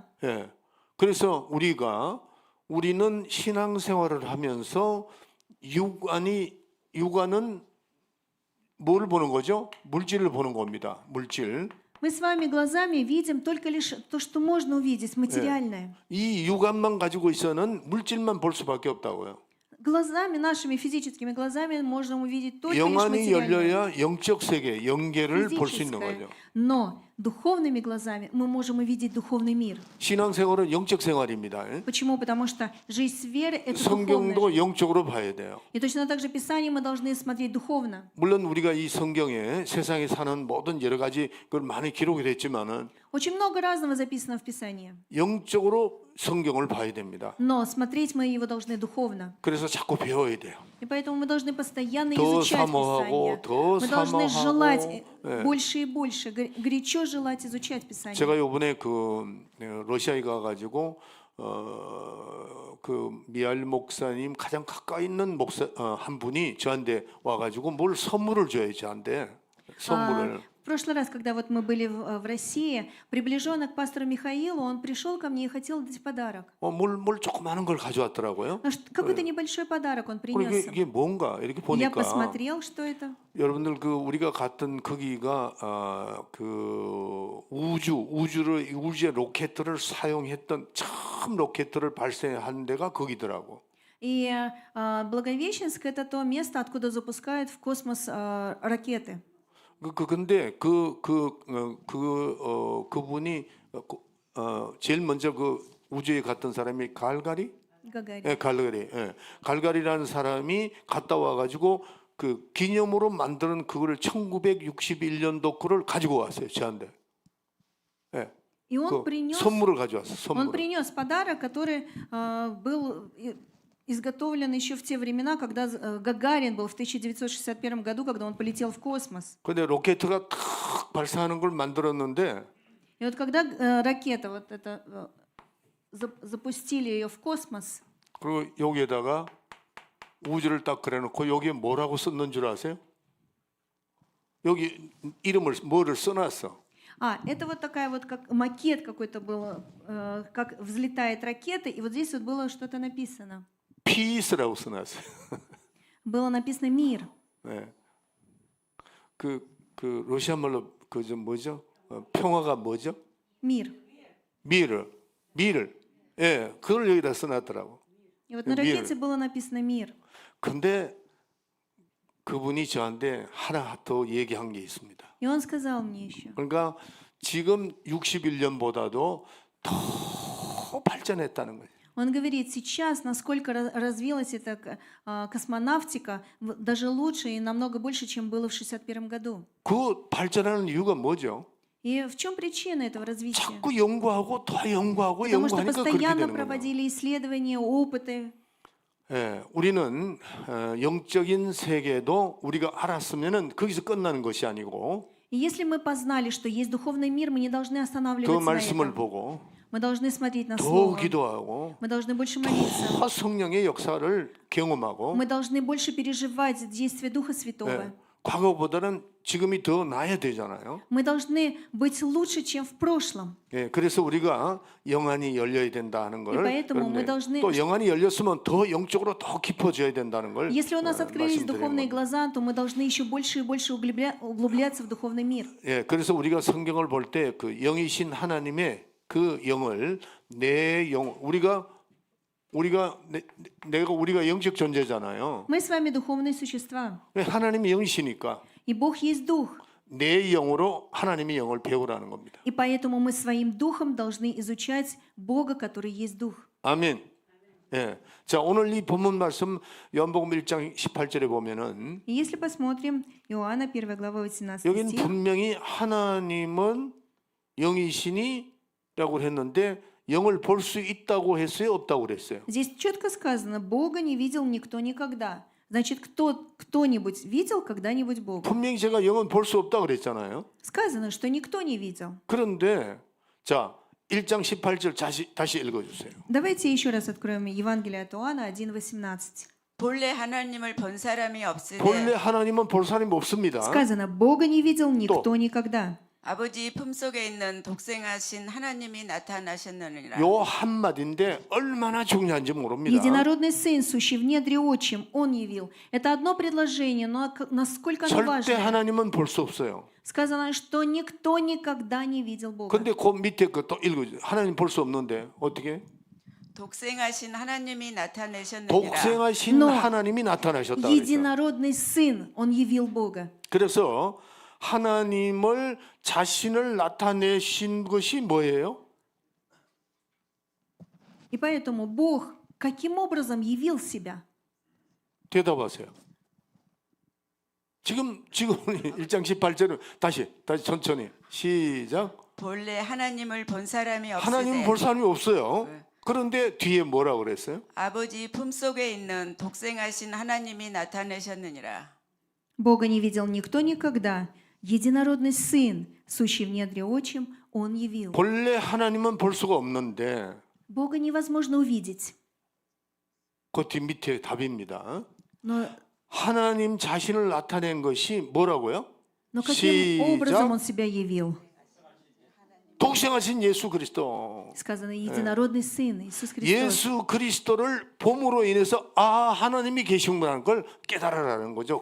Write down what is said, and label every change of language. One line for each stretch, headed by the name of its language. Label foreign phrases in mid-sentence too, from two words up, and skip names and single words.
Korean: 예. 그래서 우리는 신앙생활을 하면서 육안은 뭘 보는 거죠? 물질을 보는 겁니다. 물질.
Russian: Мы с вами глазами видим только лишь то, что можно увидеть, материальное.
Korean: 이 육안만 가지고 있어는 물질만 볼 수밖에 없다고요.
Russian: Глазами, нашими физическими глазами можно увидеть только лишь
Korean: 영안이
Russian: материальное.
Korean: 열려야 영적 세계, 영계를 볼 수 있는
Russian: Физическое.
Korean: 거죠.
Russian: Но духовными глазами мы можем увидеть духовный мир.
Korean: 신앙생활은 영적 생활입니다.
Russian: Почему? Потому что жизнь с верой – это духовная
Korean: 성경도
Russian: жизнь.
Korean: 영적으로 봐야 돼요.
Russian: И точно так же Писание мы должны смотреть духовно.
Korean: 물론 우리가 이 성경에 세상에 사는 모든 여러 가지 걸 많이 기록이 됐지만은
Russian: Очень много разного записано в Писании.
Korean: 영적으로 성경을 봐야 됩니다.
Russian: Но смотреть мы его должны духовно.
Korean: 그래서 자꾸 배워야 돼요.
Russian: И поэтому мы должны постоянно
Korean: 더
Russian: изучать
Korean: 사모하고,
Russian: Писание.
Korean: 더
Russian: Мы должны
Korean: 사모하고,
Russian: желать
Korean: 예.
Russian: больше и больше, горячо желать изучать Писание.
Korean: 제가 이번에 러시아에 가가지고 그 미알 목사님 가장 가까이 있는 목사 한 분이 저한테 와가지고 뭘 선물을 줘요 저한테 선물을.
Russian: В прошлый раз, когда вот мы были в России, приближенный к пастору Михаилу, он пришел ко мне и хотел дать подарок.
Korean: 뭘 조그마한 걸 가져왔더라고요.
Russian: Какой-то небольшой подарок он
Korean: 그리고
Russian: принес.
Korean: 이게 뭔가 이렇게
Russian: Я
Korean: 보니까
Russian: посмотрел, что это.
Korean: 여러분들 그 우리가 갔던 거기가 그 우주의 로켓들을 사용했던 처음 로켓들을 발사한 데가 거기더라고.
Russian: И Благовещенск – это то место, откуда запускают в космос ракеты.
Korean: 근데 그분이 제일 먼저 그 우주에 갔던 사람이 갈가리? Гагарин. 예, 갈가리. 예. 갈가리라는 사람이 갔다 와가지고 그 기념으로 만드는 그거를 1961년도 거를 가지고 왔어요 저한테. 예.
Russian: И он
Korean: 그
Russian: принес,
Korean: 선물을 가져왔어.
Russian: он
Korean: 선물.
Russian: принес подарок, который был изготовлен еще в те времена, когда Гагарин был в 1961 году, когда он полетел в космос.
Korean: 근데 로켓가 탁 발사하는 걸 만들었는데
Russian: И вот когда ракета вот это запустили ее в космос,
Korean: 그리고 여기에다가 우주를 딱 그려놓고 여기에 뭐라고 썼는 줄 아세요? 여기 뭐를 써놨어.
Russian: это вот такая вот как макет какой-то был, как взлетает ракета, и вот здесь вот было что-то написано.
Korean: Peace라고 써놨어요.
Russian: Было написано мир.
Korean: 네. 그 러시아 말로 그좀 뭐죠? 평화가 뭐죠? Мир. 미를. 예, 그걸 여기다 써놨더라고.
Russian: И вот на ракете было написано мир.
Korean: 근데 그분이 저한테 하나 더 얘기한 게 있습니다.
Russian: И он сказал мне еще.
Korean: 그러니까 지금 61년보다도 더 발전했다는 거예요.
Russian: Он говорит, сейчас, насколько развилась эта космонавтика, даже лучше и намного больше, чем было в 1961 году.
Korean: 그 발전하는 이유가 뭐죠?
Russian: И в чем причина этого развития?
Korean: 자꾸 연구하고 더 연구하고
Russian: Потому что
Korean: 연구하니까 그렇게
Russian: постоянно
Korean: 되는 거예요.
Russian: проводили исследования, опыты.
Korean: 예, 우리는 영적인 세계도 우리가 알았으면은 거기서 끝나는 것이 아니고
Russian: И если мы познали, что есть духовный мир, мы не должны
Korean: 그
Russian: останавливаться на
Korean: 말씀을
Russian: этом.
Korean: 보고
Russian: Мы должны смотреть на
Korean: 더
Russian: Слово.
Korean: 기도하고
Russian: Мы должны больше молиться.
Korean: 더 성령의 역사를 경험하고
Russian: Мы должны больше переживать действие Духа Святого.
Korean: 예, 과거보다는 지금이 더 나아야 되잖아요.
Russian: Мы должны быть лучше, чем в прошлом.
Korean: 예, 그래서 우리가 영안이 열려야 된다 하는 걸
Russian: И поэтому мы
Korean: 그런데
Russian: должны-
Korean: 또 영안이 열렸으면 더 영적으로 더 깊어져야 된다는 걸
Russian: Если у нас открылись
Korean: 말씀드리는
Russian: духовные
Korean: 겁니다.
Russian: глаза, то мы должны еще больше и больше углубляться в духовный мир.
Korean: 예, 그래서 우리가 성경을 볼 때 그 영이신 하나님의 그 영을 내 영 우리가 영적 존재잖아요.
Russian: Мы с вами духовные существа,
Korean: 하나님이 영이시니까
Russian: и Бог есть Дух.
Korean: 내 영으로 하나님의 영을 배우라는 겁니다.
Russian: И поэтому мы своим духом должны изучать Бога, который есть Дух.
Korean: 아멘. 예. 자, 오늘 이 본문 말씀 요한복음 1장 18절에 보면은
Russian: И если посмотрим Иоанна 1 глава 18
Korean: 여긴
Russian: стих,
Korean: 분명히 하나님은 영이시니라고 했는데 영을 볼 수 있다고 했어요, 없다고 그랬어요.
Russian: здесь четко сказано, Бога не видел никто никогда. Значит, кто-нибудь видел когда-нибудь Бога?
Korean: 분명히 제가 영은 볼 수 없다고 그랬잖아요.
Russian: Сказано, что никто не видел.
Korean: 그런데 자, 1장 18절 다시 읽어 주세요.
Russian: Давайте еще раз откроем Евангелие от Иоанна 1:18.
Korean: 본래 하나님을 본 사람이 본래 없으되 하나님은 볼 사람이 없습니다.
Russian: Сказано, Бога не видел никто никогда.
Korean: 아버지 품속에 있는 독생하신 하나님이 나타나셨느니라. 요 한마디인데 얼마나 중요한지 모릅니다.
Russian: Единородный Сын, сущий в недре отчим, Он явил. Это одно предложение, но насколько оно
Korean: 절대
Russian: важно.
Korean: 하나님은 볼 수 없어요.
Russian: Сказано, что никто никогда не видел Бога.
Korean: 근데 그 밑에 거 또 읽어주세요. 하나님 볼 수 없는데 어떻게? 독생하신 하나님이 나타내셨느니라. 독생하신 No. 하나님이 나타나셨다 그랬죠.
Russian: Единородный Сын, Он явил Бога.
Korean: 그래서 하나님을 자신을 나타내신 것이 뭐예요?
Russian: И поэтому Бог каким образом явил себя?
Korean: 대답하세요. 지금 1장 18절은 다시 천천히 시작. 본래 하나님을 본 사람이 하나님 없으되 볼 사람이 없어요. 그런데 뒤에 뭐라고 그랬어요? 아버지 품속에 있는 독생하신 하나님이 나타내셨느니라.
Russian: Бога не видел никто никогда. Единородный Сын, сущий в недре отчим, Он явил.
Korean: 본래 하나님은 볼 수가 없는데
Russian: Бога невозможно увидеть.
Korean: 그 뒤 밑에 답입니다.
Russian: Но
Korean: 하나님 자신을 나타낸 것이 뭐라고요?
Russian: каким образом Он
Korean: 시작.
Russian: себя явил?
Korean: 독생하신 예수 그리스도.
Russian: Сказано, единородный Сын, Иисус Христос.
Korean: 예수 그리스도를 봄으로 인해서 아 하나님이 계시구나라는 걸 깨달으라는 거죠.